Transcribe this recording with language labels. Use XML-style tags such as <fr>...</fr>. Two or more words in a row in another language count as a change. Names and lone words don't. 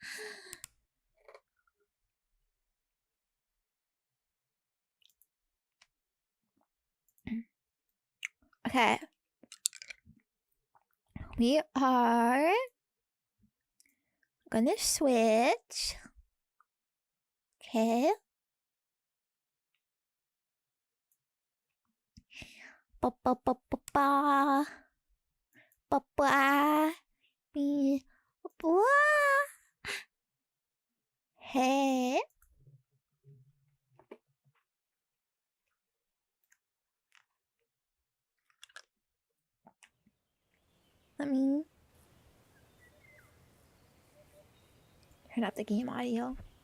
<en>Okay. We are gonna switch. Okay. Ba ba ba ba ba. Ba ba. Be. Ba. Hey. Let me turn up the game audio.</en>